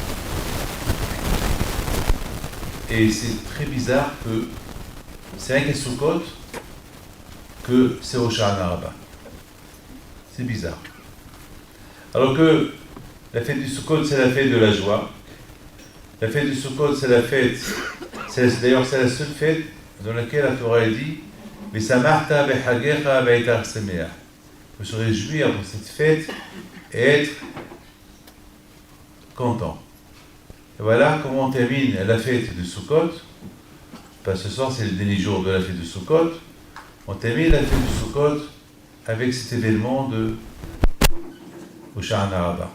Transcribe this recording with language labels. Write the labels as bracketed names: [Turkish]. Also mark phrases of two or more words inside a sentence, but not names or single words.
[French] Et c'est très bizarre que c'est rien qu'à Sukkot que c'est Hosha'ana Rabbah. C'est bizarre. Alors que la fête du Sukkot, c'est la fête de la joie. La fête du Sukkot, c'est la fête, d'ailleurs c'est la seule fête dans laquelle la Torah dit « [Hebrew] ושמרת בחגך ואיתר שמח [French] » de se réjouir dans cette fête et être content. Et voilà comment on termine la fête de Sukkot. Ce soir, c'est le dernier jour de la fête de Sukkot. On termine la fête de Sukkot avec cet événement de Hosha'ana Rabbah.